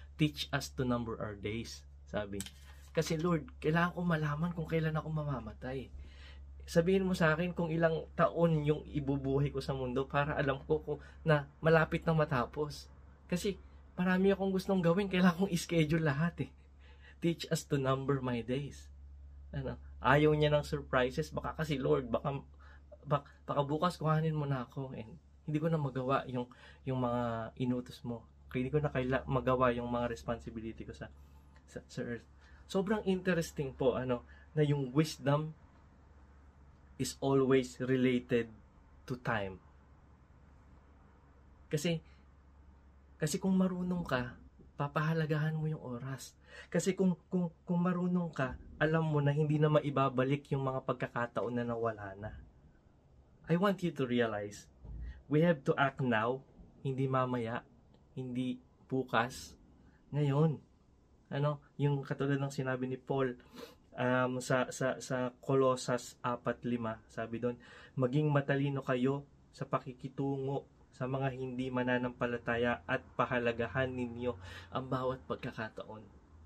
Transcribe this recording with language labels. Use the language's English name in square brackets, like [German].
[English] Teach us to number our days, [Filipino] sabi. Kasi Lord, kailangan ko malaman kung kailan ako mamamatay. Sabihin mo sa akin kung ilang taon yung ibubuhay ko sa mundo para alam ko na malapit na matapos. Kasi marami akong gustong gawin, kailangan kong i-schedule lahat eh. [English] Teach us to number my days. [Filipino] Ayaw niya ng surprises, baka kasi Lord, baka bukas kuhanin mo na ako and hindi ko na magawa yung mga inutos mo. Hindi ko na magawa yung mga responsibility ko sa earth. Sobrang interesting po na yung [English] wisdom is always related to time. [Filipino] Kasi kung marunong ka, papahalagahan mo yung oras. Kasi kung marunong ka, alam mo na hindi na maibabalik yung mga pagkakataon na nawala na. [English] I want you to realize, we have to act now, [Filipino] hindi mamaya, hindi bukas, ngayon. Yung katulad ng sinabi ni Paul sa Colossus 4:5, sabi doon, maging matalino kayo sa pakikitungo sa mga hindi mananampalataya at pahalagahan ninyo ang bawat pagkakataon.